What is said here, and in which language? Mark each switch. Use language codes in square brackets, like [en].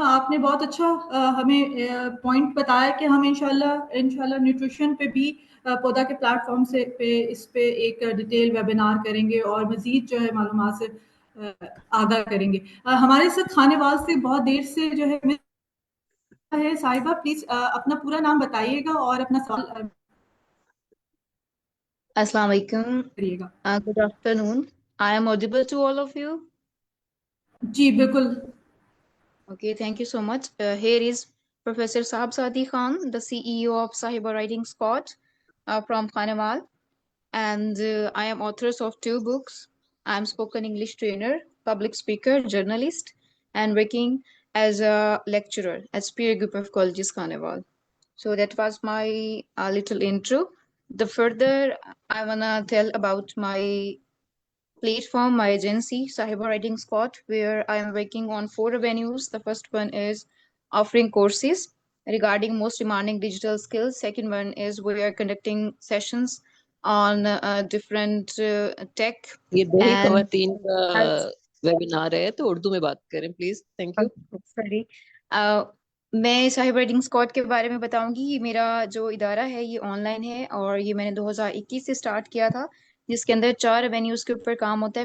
[ur] آپ نے بہت اچھا ہمیں پوائنٹ بتایا کہ ہم انشاءاللہ نیوٹریشن پہ بھی پودا کے پلیٹ فارم سے اس پہ ایک ڈیٹیل ویبینار کریں گے اور مزید جو ہے معلومات سے آگاہ کریں گے. ہمارے ساتھ کھانے والا سے بہت دیر سے جو ہے صاحبہ, پلیز اپنا پورا نام بتائیے گا اور اپنا سوال السلام علیکم. کریے گا. [en] Good afternoon. I am audible to all of you. [ur] جی بالکل. [en] Okay, thank you so much. Here is Professor Saab Sadi Khan, the CEO of Sahiba Writing Squad from Khanewal. And I am author of 2 books. I am spoken English trainer, public speaker, journalist, and working as a lecturer at Spear Group of Colleges, Khanewal. So that was my little intro. The further I wanna tell about my platform, my agency, Sahiba Writing Squad, where I am working on 4 avenues. The first one is offering courses regarding most demanding digital skills. Second one is we are conducting sessions on different tech. [ur] یہ دو ہی [en] And [ur] خواتین کا webinar ہے تو اردو میں بات کریں please. [en] Thank you. [ur] Sorry, میں صاحب رائٹنگ اسکواڈ کے بارے میں بتاؤں گی. یہ میرا جو ادارہ ہے یہ آن لائن ہے اور یہ میں نے 2021 سے اسٹارٹ کیا تھا, جس کے اندر 4 ایونیوز کے اوپر کام ہوتا ہے.